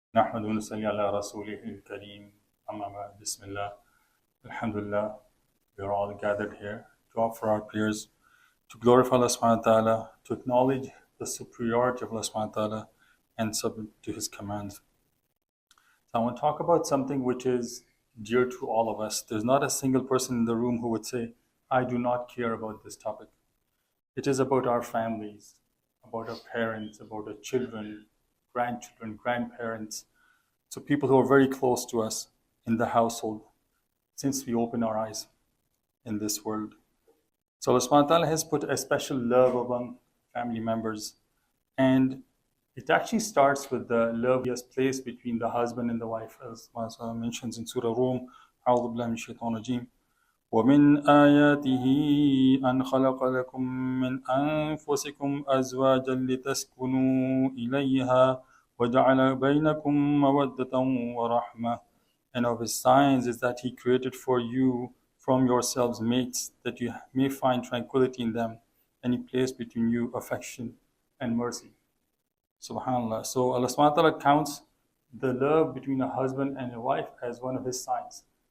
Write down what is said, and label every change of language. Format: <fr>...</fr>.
<ar>نحمد ونصلي على رسوله الكريم أما بعد بسم الله Alhamdulillah.</ar> <en>We are all gathered here to offer our prayers, to glorify Allah subhanahu wa ta'ala, to acknowledge the superiority of Allah subhanahu wa ta'ala and submit to His commands. So I want to talk about something which is dear to all of us. There's not a single person in the room who would say, I do not care about this topic. It is about our families, about our parents, about our children, grandchildren, grandparents. So people who are very close to us in the household since we open our eyes in this world. So Allah subhanahu wa ta'ala has put a special love among family members. And it actually starts with the love He has placed between the husband and the wife, as Allah mentions in Surah Rum,</en> <ar>أعوذ بالله من الشيطان الرجيم. ومن آياته أن خلق لكم من أنفسكم أزواجا لتسكنوا إليها وجعل بينكم مودة ورحمة.</ar> <en>And of His signs is that He created for you from yourselves mates that you may find tranquility in them, and He placed between you affection and mercy. Subhanallah. So Allah subhanahu wa ta'ala counts the love between a husband and a wife as one of His signs.</en>